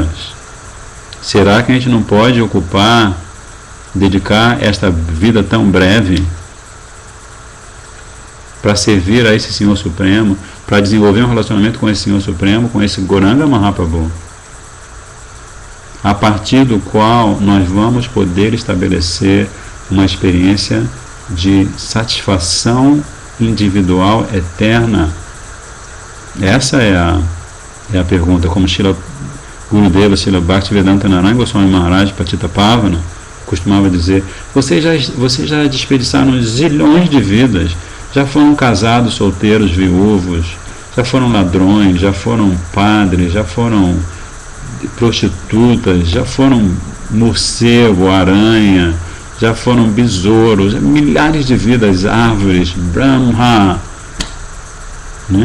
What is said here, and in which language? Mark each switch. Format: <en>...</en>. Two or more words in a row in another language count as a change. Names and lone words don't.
<pt>Será que a gente não pode dedicar esta vida tão breve para servir a esse Senhor Supremo, para desenvolver um relacionamento com esse Senhor Supremo, com esse Gauranga Mahaprabhu, a partir do qual nós vamos poder estabelecer uma experiência de satisfação individual eterna? Essa é a pergunta, como Srila Gurudeva, Srila Bhaktivedanta Narayana Goswami Maharaj Patita Pavana costumava dizer: vocês já desperdiçaram zilhões de vidas, já foram casados, solteiros, viúvos, já foram ladrões, já foram padres, já foram prostitutas, já foram morcego, aranha, já foram besouros, milhares de vidas, árvores, Brahma, né?</pt>